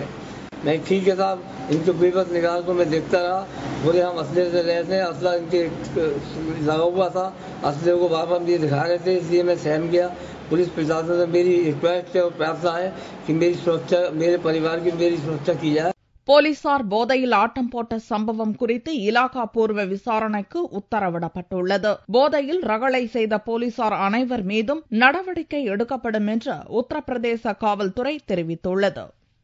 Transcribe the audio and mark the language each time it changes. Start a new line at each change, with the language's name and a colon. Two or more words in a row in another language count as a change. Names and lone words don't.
Hindi: मैं ठीक है साहब, इनके बेबस निगाह को मैं देखता रहा। बोले हम असले से रहे थे, असला इनके लगा हुआ था, असले को बार बार मुझे दिखा रहे थे, इसलिए मैं सहम गया। पुलिस प्रशासन से मेरी रिक्वेस्ट है और प्रार्थना है कि मेरी सुरक्षा, मेरे परिवार की मेरी सुरक्षा की जाए।
Tamil: போலீசார் போதையில் ஆட்டம் போட்ட சம்பவம் குறித்து இலாகா பூர்வ விசாரணைக்கு உத்தரவிடப்பட்டுள்ளது. போதையில் ரகளை செய்த போலீசார் அனைவர் மீதும் நடவடிக்கை எடுக்கப்படும் என்று உத்தரப்பிரதேச காவல்துறை தெரிவித்துள்ளது.